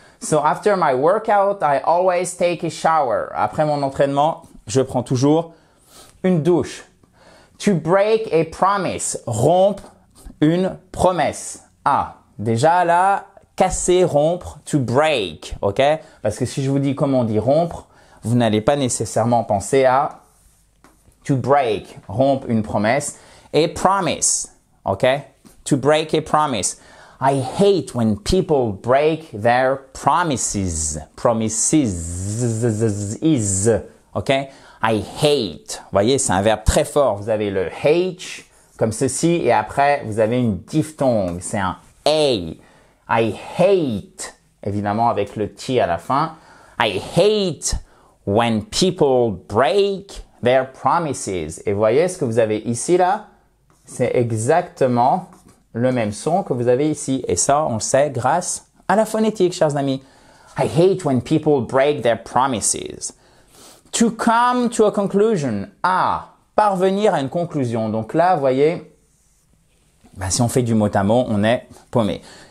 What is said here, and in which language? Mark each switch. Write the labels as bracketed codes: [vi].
[en] So after my workout, I always take a shower. [fr] Après mon entraînement, je prends toujours une douche. [en] To break a promise. [fr] Rompre une promesse. Ah, déjà là, casser, rompre, [en] to break, [fr] ok? Parce que si je vous dis comment on dit rompre, vous n'allez pas nécessairement penser à [en] to break, [fr] rompre une promesse, et promise, ok? [en] To break a promise. I hate when people break their promises. Promises is, ok? I hate. [fr] Vous voyez, c'est un verbe très fort. Vous avez le H comme ceci et après, vous avez une diphtongue. C'est un A. [en] I hate, [fr] évidemment avec le T à la fin. [en] I hate when people break their promises. [fr] Et voyez ce que vous avez ici là, c'est exactement le même son que vous avez ici. Et ça, on le sait grâce à la phonétique, chers amis. [en] I hate when people break their promises. To come to a conclusion. [fr] Ah, parvenir à une conclusion. Donc là, vous voyez, si on fait du mot à mot, on est paumé.